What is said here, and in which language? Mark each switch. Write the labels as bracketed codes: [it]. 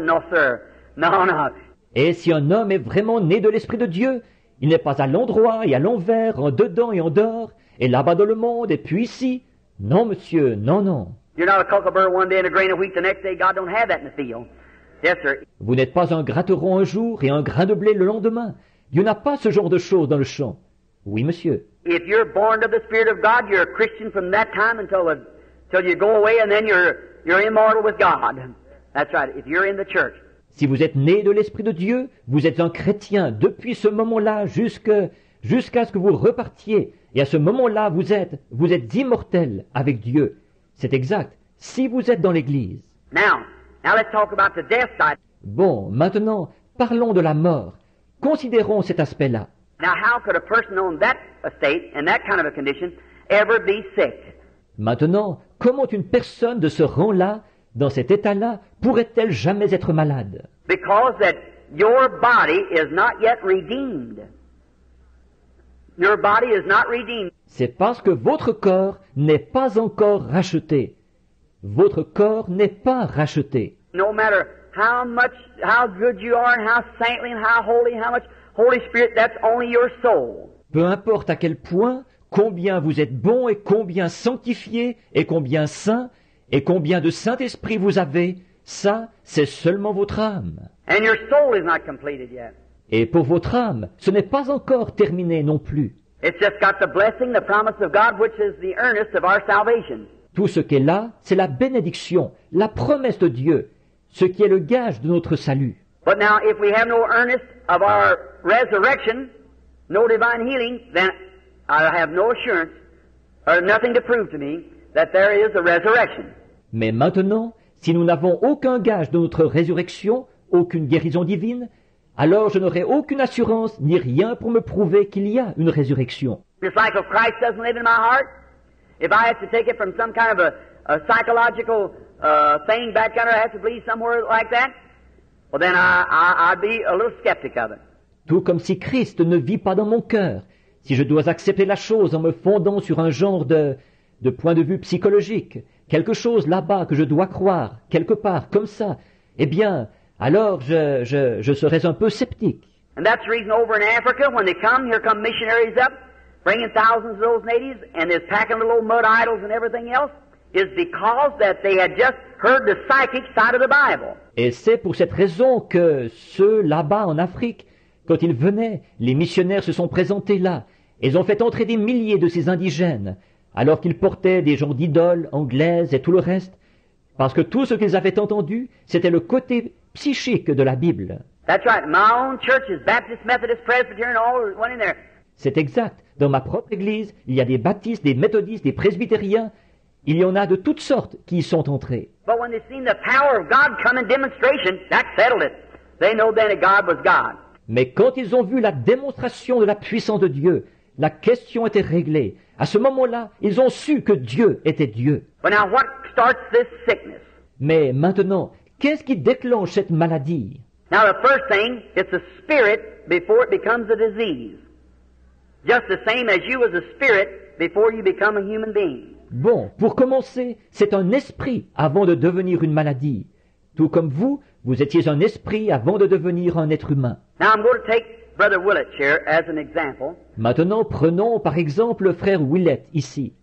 [en] No, sir. No, no. [fr] Et si un homme est vraiment né de l'Esprit de Dieu, il n'est pas à l'endroit et à l'envers, en dedans et en dehors, et là-bas dans le monde, et puis ici. Non, monsieur, non, non. [en] You're not a cucklebur one day and a grain of wheat the next day. God don't have that in the field. Yes, sir. [fr] Vous n'êtes pas un gratteron un jour et un grain de blé le lendemain. Dieu n'a pas ce genre de choses dans le champ. Oui, monsieur. [en] If you're born of the Spirit of God, you're a Christian from that time until you go away, and then you're immortal with God. That's right. If you're in the church. [fr] Si vous êtes né de l'Esprit de Dieu, vous êtes un chrétien depuis ce moment-là jusqu'à ce que vous repartiez. Et à ce moment-là, vous êtes immortel avec Dieu. C'est exact. Si vous êtes dans l'Église. [en] Now, Now let's talk about the death side. [fr] Bon, maintenant, parlons de la mort. Considérons cet aspect-là. [en] Now how could a person on that estate, in that kind of a condition, ever be sick? [fr] Maintenant, comment une personne de ce rang-là, dans cet état-là, pourrait-elle jamais être malade? [en] Because that your body is not yet redeemed. Your body is not redeemed. [fr] C'est parce que votre corps n'est pas encore racheté. Votre corps n'est pas racheté. [en] No matter how good you are, and how saintly, and how holy, how much Holy Spirit, that's only your soul. [fr] Peu importe à quel point, combien vous êtes bon et combien sanctifié et combien saint et combien de Saint-Esprit vous avez, ça, c'est seulement votre âme. [en] And your soul is not completed yet. [fr] Et pour votre âme, ce n'est pas encore terminé non plus. [en] It's just got the blessing, the promise of God, which is the earnest of our salvation. [fr] Tout ce qui est là, c'est la bénédiction, la promesse de Dieu, ce qui est le gage de notre salut. [en] But now, if we have no earnest of our resurrection, no divine healing, then I have no assurance, or nothing to prove to me, that there is a resurrection. [fr] Mais maintenant, si nous n'avons aucun gage de notre résurrection, aucune guérison divine, alors je n'aurai aucune assurance ni rien pour me prouver qu'il y a une résurrection. [en] Just like if Christ doesn't live in my heart, if I have to take it from some kind of a psychological thing back under, I have to believe somewhere like that, well then I'd be a little skeptic of it. [fr] Tout comme si Christ ne vit pas dans mon cœur, si je dois accepter la chose en me fondant sur un genre de point de vue psychologique, quelque chose là-bas que je dois croire, quelque part, comme ça, eh bien, alors je serais un peu sceptique. [en] And that's the reason over in Africa, when they come, here come missionaries up, bringing thousands of those natives, and they're packing little old mud idols and everything else, is because that they had just heard the psychic side of the Bible. [fr] Et c'est pour cette raison que ceux là-bas en Afrique, quand ils venaient, les missionnaires se sont présentés là. Ils ont fait entrer des milliers de ces indigènes, alors qu'ils portaient des genres d'idoles anglaises et tout le reste, parce que tout ce qu'ils avaient entendu, c'était le côté psychique de la Bible. [en] That's right. My own church is Baptist, Methodist, Presbyterian, all went in there. [fr] C'est exact. Dans ma propre église, il y a des baptistes, des méthodistes, des presbytériens. Il y en a de toutes sortes qui y sont entrés. But when they seen the power of God come in demonstration, that settled it. They know then that God was God. Mais quand ils ont vu la démonstration de la puissance de Dieu, la question était réglée. À ce moment-là, ils ont su que Dieu était Dieu. [en] But now what starts this sickness? [fr] Mais maintenant, qu'est-ce qui déclenche cette maladie? [en] Now the first thing, it's a spirit before it becomes a disease. Just the same as you was a spirit before you become a human being. [fr] Bon, pour commencer, c'est un esprit avant de devenir une maladie. Tout comme vous, vous étiez un esprit avant de devenir un être humain. [en] Now I'm going to take Brother Willett here as an example. [fr] Maintenant, prenons par exemple le frère Willett ici.